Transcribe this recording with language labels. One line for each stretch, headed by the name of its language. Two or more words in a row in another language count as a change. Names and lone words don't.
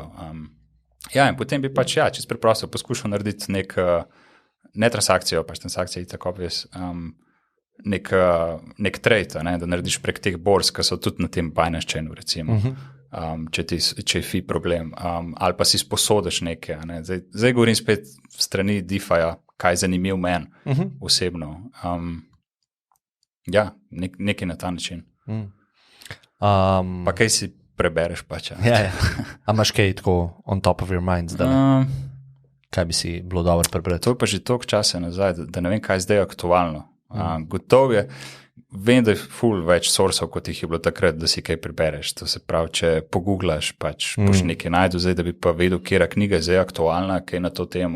Slovenian: In potem bi pač, čisto preprosto poskušal narediti ne transakcijo, pač transakcije tako obvious, nek trade, da narediš prek teh borz, ki so tudi na tem Binance Chainu, recimo, če je fee problem, ali pa si sposodiš nekaj. Zdaj govorim spet v strani DeFi-ja, kaj je zanimiv meni osebno. Nekaj na ta način. Pa kaj si prebereš pač? A imaš kaj tako
English: on top of your mind
Slovenian: zdaj? Kaj bi si bilo dobro prebrati? To je pa že toliko časa nazaj, da ne vem, kaj je zdaj aktualno. Gotovo je, vem, da je ful več sourcev, kot jih je bilo takrat, da si kaj prebereš. To se pravi, če pogooglaš, pač boš nekaj najdu zdaj, da bi pa vedel, kjera knjiga je zdaj aktualna, kaj na to temo.